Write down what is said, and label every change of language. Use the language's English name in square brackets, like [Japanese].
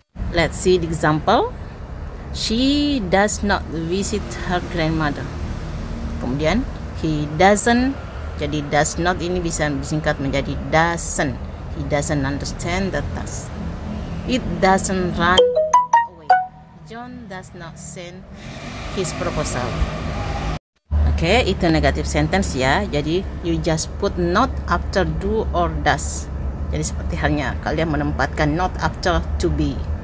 [English] Let's see the example. She does not visit her grandmother. [Indonesian] Kemudian [English] he doesn't. [Indonesian] Jadi does not ini bisa disingkat menjadi doesn't. [English] He doesn't understand the task. It doesn't run away. John does not send his proposal. [Indonesian] Oke, itu negative sentence ya. Jadi [English] you just put not after do or does. [Indonesian] Jadi seperti halnya kalian menempatkan [English] not after to be.